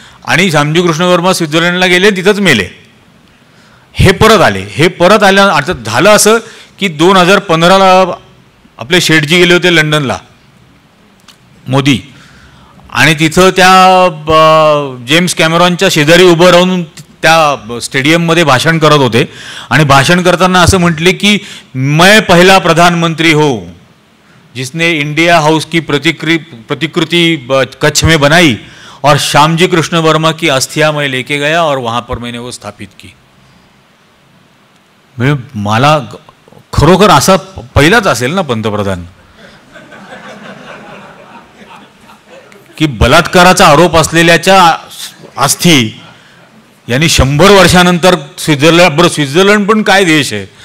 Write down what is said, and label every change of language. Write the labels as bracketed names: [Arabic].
[Marathi] आणि श्यामजी कृष्ण वर्मा स्वित्झर्लंडला गेले, तिथंच मेले. हे परत आले. हे परत आल्या आता झालं असं की 2015ला आपले शेठजी गेले होते लंडनला, मोदी, आणि तिथं त्या जेम्स कॅमेरॉनच्या शेजारी उभं राहून त्या स्टेडियममध्ये भाषण करत होते. आणि भाषण करताना असं म्हटले की [Hindi] मैं पहला प्रधानमंत्री हो जिसने इंडिया हाउस की प्रतिकृति कच्छ में बनाई और श्यामजी कृष्ण वर्मा की अस्थियां मैं लेके गया और वहां पर मैंने वो स्थापित की. [Marathi] मला खरोखर असा पहिलाच असेल ना पंतप्रधान की बलात्काराचा आरोप असलेल्याच्या अस्थी यांनी 100 वर्षानंतर स्वित्झर्लंड पण काय देश आहे.